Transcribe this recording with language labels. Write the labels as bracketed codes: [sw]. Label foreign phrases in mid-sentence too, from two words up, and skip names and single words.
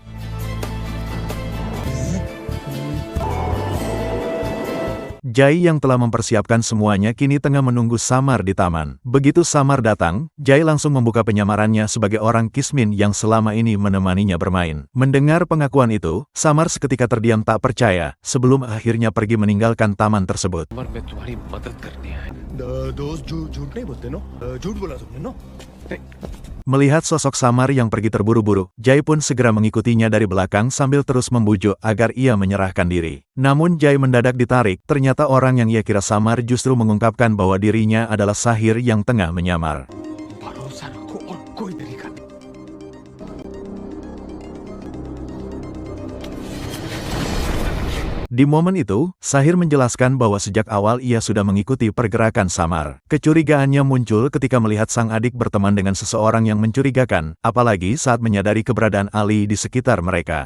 [id] Jai yang telah mempersiapkan semuanya kini tengah menunggu Samar di taman. Begitu Samar datang, Jai langsung membuka penyamarannya sebagai orang Kismin yang selama ini menemaninya bermain. Mendengar pengakuan itu, Samar seketika terdiam tak percaya, sebelum akhirnya pergi meninggalkan taman tersebut. [hi] मैं तुम्हारी मदद करने आया. दोस्त झूठ नहीं बोलते नो झूठ बोला तुमने नो [id] Melihat sosok Samar yang pergi terburu-buru, Jai pun segera mengikutinya dari belakang sambil terus membujuk agar ia menyerahkan diri. Namun Jai mendadak ditarik, ternyata orang yang ia kira Samar justru mengungkapkan bahwa dirinya adalah Sahir yang tengah menyamar. [hi] भरोसा रखो और कोई तरीका नहीं [id] Di momen itu, Sahir menjelaskan bahwa sejak awal ia sudah mengikuti pergerakan Samar. Kecurigaannya muncul ketika melihat sang adik berteman dengan seseorang yang mencurigakan, apalagi saat menyadari keberadaan Ali di sekitar mereka.